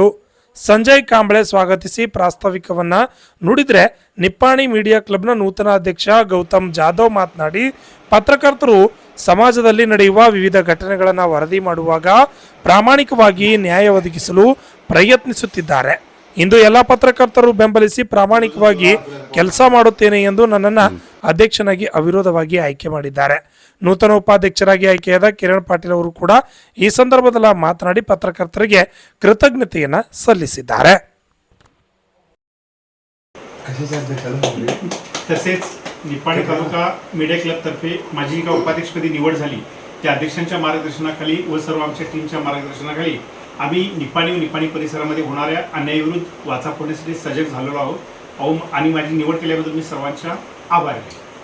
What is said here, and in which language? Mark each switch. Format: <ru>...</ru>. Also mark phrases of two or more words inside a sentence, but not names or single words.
<kn>ಸಂಜಯ್ ಕಾಂಬ್ಳೆ ಸ್ವಾಗತಿಸಿ ಪ್ರಾಸ್ತಾವಿಕವನ್ನ ನುಡಿದರೆ ನಿಪ್ಪಾಣಿ ಮೀಡಿಯಾ ಕ್ಲಬ್ನ ನೂತನ ಅಧ್ಯಕ್ಷ ಗೌತಮ್ ಜಾಧವ್ ಮಾತನಾಡಿ, ಪತ್ರಕರ್ತರು ಸಮಾಜದಲ್ಲಿ ನಡೆಯುವ ವಿವಿಧ ಘಟನೆಗಳನ್ನು ವರದಿ ಮಾಡುವಾಗ ಪ್ರಾಮಾಣಿಕವಾಗಿ ನ್ಯಾಯ ಒದಗಿಸಲು ಪ್ರಯತ್ನಿಸುತ್ತಿದ್ದಾರೆ. ಇಂದು ಎಲ್ಲ ಪತ್ರಕರ್ತರು ಬೆಂಬಲಿಸಿ ಪ್ರಾಮಾಣಿಕವಾಗಿ ಕೆಲಸ ಮಾಡುತ್ತೇನೆ ಎಂದು ನನ್ನನ್ನು ಅಧ್ಯಕ್ಷನಾಗಿ ಅವಿರೋಧವಾಗಿ ಆಯ್ಕೆ ಮಾಡಿದ್ದಾರೆ. ನೂತನ ಉಪಾಧ್ಯಕ್ಷರಾಗಿ ಆಯ್ಕೆಯಾದ ಕಿರಣ್ ಪಾಟೀಲ್ ಅವರು ಕೂಡ ಈ ಸಂದರ್ಭದಲ್ಲಿ ಮಾತನಾಡಿ ಪತ್ರಕರ್ತರಿಗೆ ಕೃತಜ್ಞತೆಯನ್ನು सल्लिसिದ್ದಾರೆ.</kn> <mr>तसेच निप्पाणी तालुका मीडिया क्लब तर्फे माझी एका उपाध्यक्षपदी निवड झाली. त्या अध्यक्षांच्या मार्गदर्शनाखाली व सर्व आमच्या टीमच्या मार्गदर्शनाखाली आम्ही निप्पाणी व निप्पाणी परिसरामध्ये होणाऱ्या अन्यायाविरुद्ध वाचा फोडण्यासाठी सजग झालेलो आहोत आणि माझी निवड केल्याबद्दल मी सर्वांच्या आभारी आहे.</mr>